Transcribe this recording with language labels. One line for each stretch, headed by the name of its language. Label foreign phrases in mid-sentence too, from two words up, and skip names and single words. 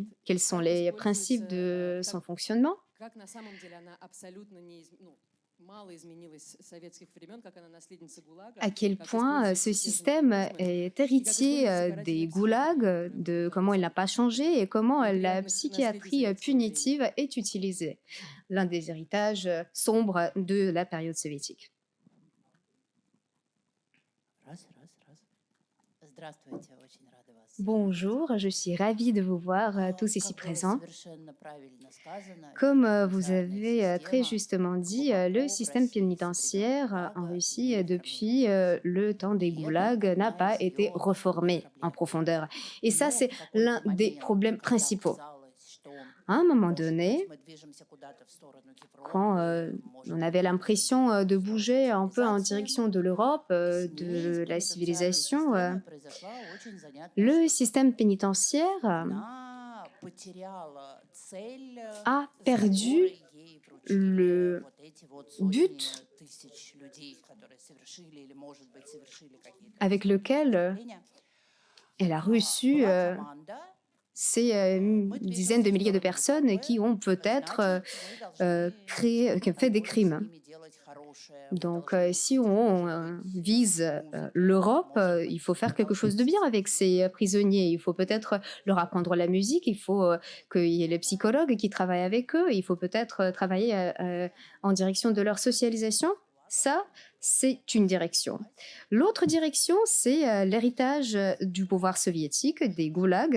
French: Quels sont les principes de son fonctionnement? À quel point ce système est héritier des goulags, de comment il n'a pas changé et comment la psychiatrie punitive est utilisée, l'un des héritages sombres de la période soviétique.
Russian: Здравствуйте, очень рада вас.
French: Bonjour, je suis ravie de vous voir tous ici
Russian: Как было
French: présents.
Russian: совершенно правильно сказано,
French: Comme vous
Russian: пенитенциарная
French: avez très
Russian: система
French: justement dit, le
Russian: глубоко в
French: système
Russian: России со времен
French: pénitentiaire en
Russian: ГУЛАГа
French: Russie
Russian: не
French: depuis
Russian: реформирован.
French: le temps des
Russian: И это
French: goulags n'a
Russian: одна
French: pas
Russian: из
French: été
Russian: ее
French: reformé
Russian: основных
French: en
Russian: проблем.
French: profondeur. Et ça,
Russian: Но
French: c'est
Russian: в
French: l'un
Russian: какой-то
French: des
Russian: момент,
French: problèmes
Russian: когда
French: principaux.
Russian: казалось, что
French: À un moment
Russian: может
French: donné,
Russian: быть, мы движемся куда-то в сторону
French: quand
Russian: Европы, может
French: on
Russian: быть,
French: avait
Russian: мы
French: l'impression
Russian: движемся
French: de
Russian: в сторону
French: bouger un peu en
Russian: цивилизации,
French: direction de l'Europe,
Russian: с ней, с
French: de la
Russian: пенитенциарной
French: civilisation,
Russian: системой, произошла очень занятная
French: le
Russian: штука.
French: système pénitentiaire
Russian: Она потеряла цель,
French: a
Russian: с
French: perdu
Russian: которой ей вручили
French: le
Russian: вот эти вот
French: but
Russian: сотни тысяч людей, которые совершили или, может быть, совершили какие-то
French: avec lequel
Russian: преступления.
French: elle a reçu
Russian: Была команда,
French: ces
Russian: мы
French: dizaines de
Russian: движемся в
French: milliers de
Russian: сторону
French: personnes
Russian: Европы,
French: qui ont peut-être
Russian: значит, мы должны
French: qui ont fait des
Russian: позволить с
French: crimes.
Russian: ними делать хорошее. Мы
French: Donc,
Russian: должны
French: si
Russian: пустить,
French: on
Russian: может быть,
French: vise
Russian: музыку,
French: l'Europe,
Russian: может
French: il
Russian: быть,
French: faut faire
Russian: мы
French: quelque
Russian: должны
French: chose de bien
Russian: пустить.
French: avec ces prisonniers. Il faut peut-être leur apprendre la musique, il faut qu'il y ait les psychologues qui travaillent avec eux, il faut peut-être travailler en direction de leur socialisation. Ça, c'est une direction. L'autre direction, c'est l'héritage du pouvoir soviétique, des goulags.